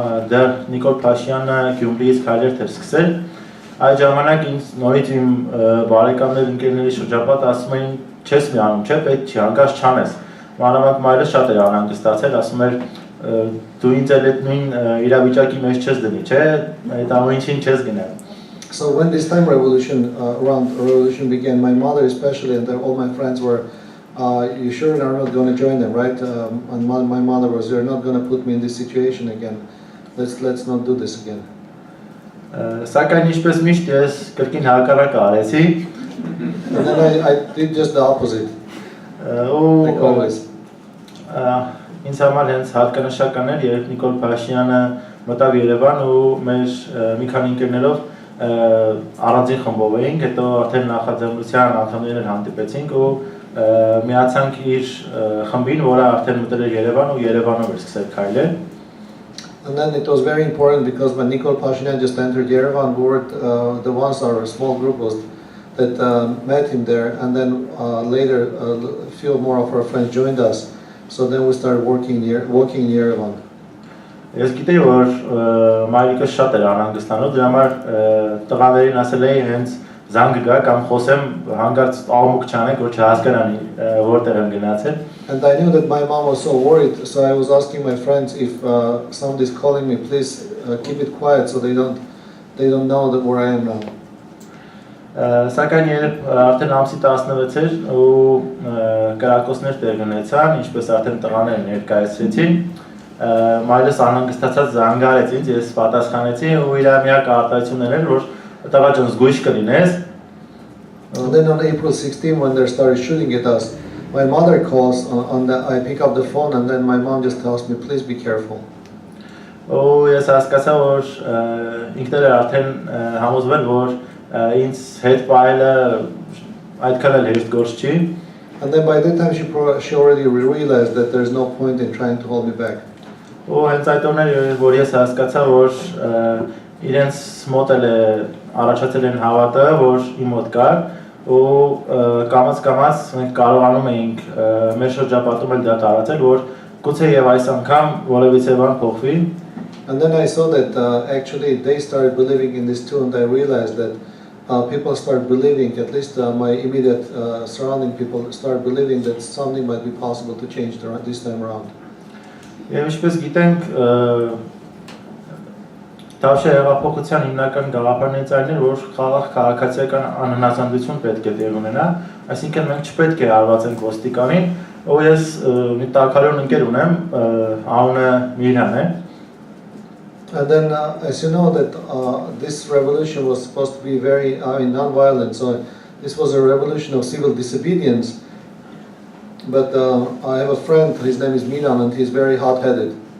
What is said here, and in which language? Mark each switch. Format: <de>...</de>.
<hy>դեռ Նիկոլ Փաշյանը Գյումրիից քայլեր էր սկսել, այդ ժամանակ ինձ նորից իմ բարեկամներ ընկերների շրջապատ ասում էին չես միանում, չէ, պետք չի, հանկարծ չանես։ Մանավանդ մայրս շատ էր անհանգստացել, ասում էր դու ինձ էլ այդ նույն իրավիճակի մեջ չես դնի, չէ, այդ ամեն ինչին չես գնալ։</hy> <en>So when this time revolution began, my mother especially and all my friends were, you sure are not going to join them, right? And my mother was, you're not going to put me in this situation again. Let's not do this again.</en> <hy>Սակայն ինչպես միշտ ես կրկին հակառակը արեցի։</hy> <en>And then I did just the opposite. Like always.</en> <hy>Ինձ համար հենց հատկանշական էր, երբ Նիկոլ Փաշյանը մտավ Երևան ու մեր մի քանի ընկերներով առանձին խմբով էինք, հետո արդեն նախաձեռնության անդամներն հանդիպեցինք ու միացանք իր խմբին, որը արդեն մտել էր Երևան ու Երևանով էր սկսել քայլել։</hy> <en>And then it was very important because when Nikol Pashinyan just entered Yerevan, we were the ones, our small group was that met him there, and then later a few more of our friends joined us. So then we started working in Yerevan.</en> <hy>Ես գիտեի, որ մայրիկս շատ էր անհանգստանում, դրա համար տղաներին ասել էի հենց զանգ գա կամ խոսեմ հանգարց աղմուկ չանեք, որ չհասկանան որտեղ եմ գնացել։</hy> <en>And I knew that my mom was so worried, so I was asking my friends if somebody's calling me, please keep it quiet so they don't know that where I am now.</en> <hy>Սակայն երբ արդեն ամսի 16 էր ու կրակոցներ տեղ ունեցան, ինչպես արդեն տղաները ներկայացրեցին, մայրս անհանգստացած զանգարեց ինձ, ես պատասխանեցի ու իր միակ արտահայտությունն էր, որ տղա ջան զգույշ կլինես։</hy> <en>And then on April 16, when they started shooting at us, my mother calls, I pick up the phone and then my mom just tells me, please be careful.</en> <hy>Ու ես հասկացա, որ ինքներ էր արդեն համոզվել, որ ինձ հետ պահելը այդքան էլ հեշտ գործ չի։</hy> <en>And then by that time she already realized that there's no point in trying to hold me back.</en> <hy>Ու հենց այդ օրն էր, որ ես հասկացա, որ իրենց մոտ էլ առաջացել են հավատը, որ իմ մոտ կար ու կամաց մենք կարողանում էինք մեր շրջապատում էլ դա տարածել, որ գուցե եւ այս անգամ որևիցե բան փոխվի։</hy> <en>And then I saw that actually they started believing in this too, and I realized that people start believing, at least my immediate surrounding people start believing that something might be possible to change this time around.</en> <hy>Եվ ինչպես գիտենք, Տավշա հեղափոխության հիմնական գաղափարներից այն էր, որ խաղաղ քաղաքացիական անհնազանդություն պետք է տեղ ունենա, այսինքն մենք չպետք է հարվածենք ոստիկանին, ու ես մի տաքարյուն ընկեր ունեմ, անունը Միրան է։</hy> <en>And then, as you know, that this revolution was supposed to be very, non-violent. So this was a revolution of civil disobedience. But I have a friend. His name is Milan, and he's very hot-headed.</en>